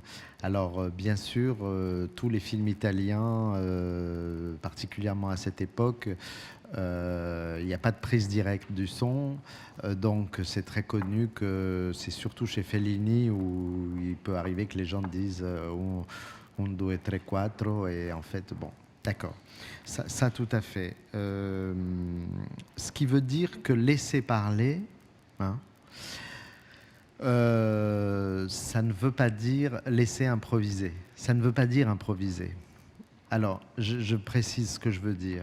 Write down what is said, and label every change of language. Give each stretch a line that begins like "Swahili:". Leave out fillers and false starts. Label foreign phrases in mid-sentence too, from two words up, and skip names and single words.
French: Alors, bien sûr, tous les films italiens, particulièrement à cette époque, il n'y a pas de prise directe du son, donc c'est très connu que c'est surtout chez Fellini où il peut arriver que les gens disent un, due, tre, quattro, et en fait, bon, d'accord, ça tout à fait. Ce qui veut dire que laisser parler, ça ne veut pas dire laisser improviser. Ça ne veut pas dire improviser. Alors, je précise ce que je veux dire.